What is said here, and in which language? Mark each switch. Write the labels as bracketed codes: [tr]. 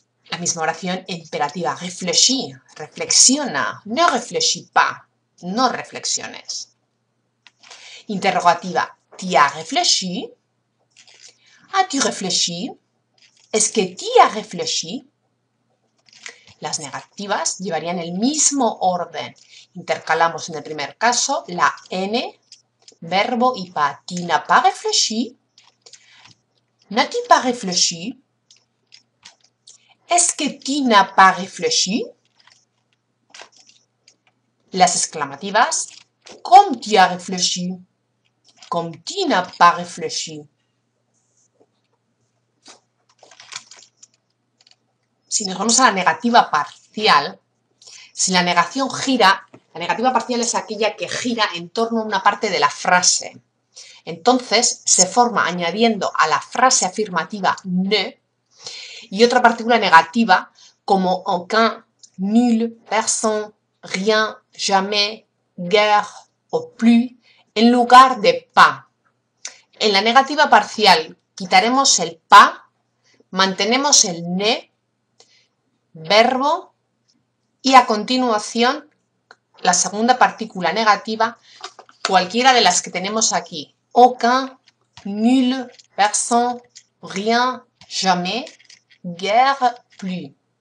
[es] La misma oración imperativa, réfléchis, reflexiona, [fr] ne réfléchis pas, [es] no reflexiones. [fr] Interrogativa, tu as réfléchi, as-tu réfléchi, est-ce que tu as réfléchi. [es] Las negativas llevarían el mismo orden. Intercalamos en el primer caso la N, verbo y pas. [fr] Tu n'as pas réfléchi, n'as-tu pas réfléchi, est-ce que tu n'as pas réfléchi. [es] Las exclamativas, [fr] comme tu as réfléchi, comme tu n'as pas réfléchi. [es] Si nos vamos a la negativa parcial, si la negación gira, la negativa parcial es aquella que gira en torno a una parte de la frase. Entonces se forma añadiendo a la frase afirmativa ne y otra partícula negativa como aucun, nul, personne, rien, jamais, guère o plus en lugar de pas. En la negativa parcial quitaremos el pas, mantenemos el ne, verbo y a continuación la segunda partícula negativa, cualquiera de las que tenemos aquí. [fr] Aucun, nul, personne, rien, jamais, guère, plus.